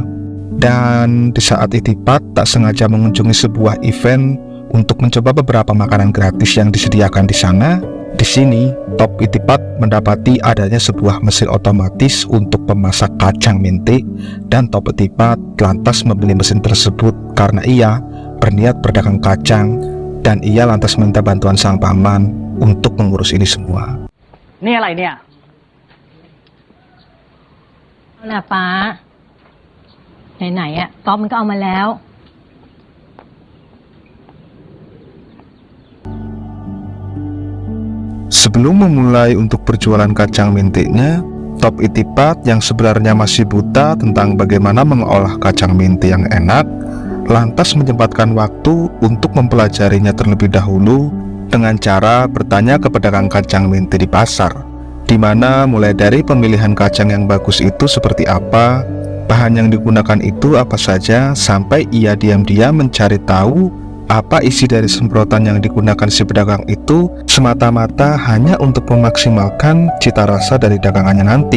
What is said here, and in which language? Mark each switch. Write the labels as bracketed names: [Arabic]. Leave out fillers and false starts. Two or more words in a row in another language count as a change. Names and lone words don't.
[Indonesian] Dan di saat Etipat tak sengaja mengunjungi sebuah event untuk mencoba beberapa makanan gratis yang disediakan di sana, di sini Top Etipat mendapati adanya sebuah mesin otomatis untuk memasak kacang mente, dan Top Etipat lantas membeli mesin tersebut karena ia berniat berdagang kacang, dan ia lantas minta bantuan sang paman untuk mengurus ini semua. [Thai] นี่อะไรเนี่ย เอาน่ะป้าไหนๆอะต๊อบมันก็เอามาแล้ว [Indonesian] Sebelum memulai untuk berjualan kacang mentenya, Top Etipat yang sebenarnya masih buta tentang bagaimana mengolah kacang mente yang enak, lantas menyempatkan waktu untuk mempelajarinya terlebih dahulu dengan cara bertanya ke pedagang kacang mente di pasar, di mana mulai dari pemilihan kacang yang bagus itu seperti apa, bahan yang digunakan itu apa saja, sampai ia diam-diam mencari tahu apa isi dari semprotan yang digunakan si pedagang itu, semata-mata hanya untuk memaksimalkan cita rasa dari dagangannya nanti.